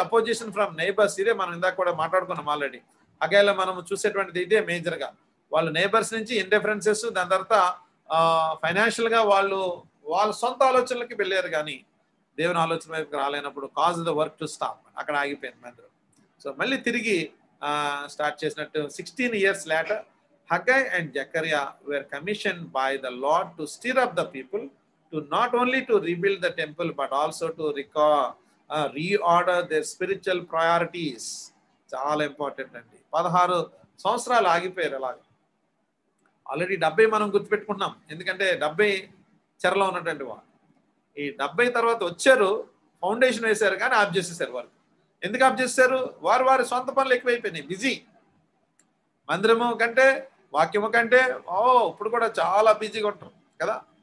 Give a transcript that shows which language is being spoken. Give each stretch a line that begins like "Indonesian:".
English: Opposition from neighbours.
Telugu: ఇదే మనం ఇందాక కూడా మాట్లాడుకున్నాం ఆల్రెడీ. హగ్గైలో మనం చూసేటువంటిది ఇదే మేజర్ గా. వాళ్ళు నైబర్స్ నుంచి ఇండిఫరెన్సెస్, దాని తర్వాత ఫైనాన్షియల్ గా వాళ్ళు వాళ్ళ సొంత ఆలోచనలకి వెళ్ళారు, కానీ దేవుని ఆలోచన వైపు రాలేనప్పుడు
English: cause the work to stop,
Telugu: అక్కడ ఆగిపోయింది మందిరం. సో మళ్ళీ తిరిగి స్టార్ట్ చేసినట్టు
English: 16 years later Haggai and Zechariah were commissioned by the Lord to stir up the people to not only to rebuild the temple but also to reorder their spiritual priorities.
Telugu: చాలా important అండి. 16 సంవత్సరాలు ఆగిపోయారు అలాగ. Already 70 మనం గుర్తుపెట్టుకుంటున్నాం, ఎందుకంటే 70 చెరలో ఉన్నటువంటి వాళ్ళు. ఈ 70 తర్వాత వచ్చారు, ఫౌండేషన్ వేశారు, కానీ ఆఫ్ చేసేసారు వాళ్ళు. ఎందుకు ఆఫ్ చేశారు? వారి సొంత పనులు ఎక్కువైపోయినాయి, బిజీ. మందిరము కంటే వాక్యము కంటే ఇప్పుడు కూడా చాలా బిజీగా ఉంటాం కదా.